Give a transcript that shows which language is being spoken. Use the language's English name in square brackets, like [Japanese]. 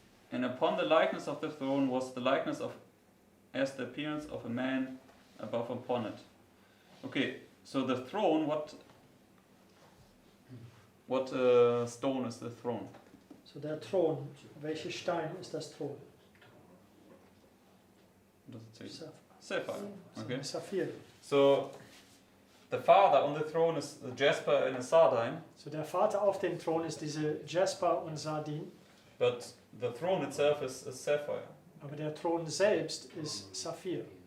[English] And upon the likeness of the throne was the likeness of, as the appearance of a man above upon it. Okay, so the throne, what stone is the throne? [German] So der Thron, welcher Stein ist das Thron? [English] What does it say? Sapphire. Sapphire. Okay. [German] Saphir. [English] So the father on the throne is a jasper and a sardine, [German] So der Vater auf dem Thron ist diese Jasper und Sardin, [English] but the throne itself is a sapphire. [German] aber der Thron selbst ist Saphir.